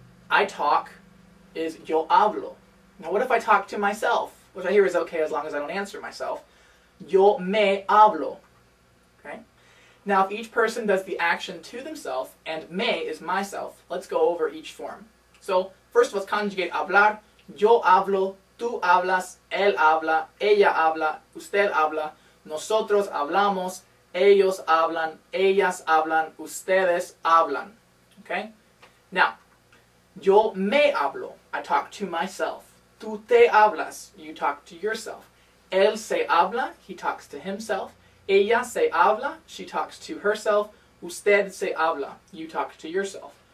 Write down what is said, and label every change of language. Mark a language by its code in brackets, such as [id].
[en] I talk is [es] yo hablo. [en] Now what if I talk to myself? Which I hear is okay as long as I don't answer myself. [es] Yo me hablo. [en] Okay? Now if each person does the action to themselves and me is myself, let's go over each form. So first let's conjugate hablar. [es] Yo hablo, tú hablas, él habla, ella habla, usted habla, nosotros hablamos, ellos hablan, ellas hablan, ustedes hablan. [en] Okay? Now, [es] yo me hablo, [en] I talk to myself. [es] Tú te hablas, [en] you talk to yourself. [es] Él se habla, [en] he talks to himself. [es] Ella se habla, [en] she talks to herself. [es] Usted se habla, [en] you talk to yourself.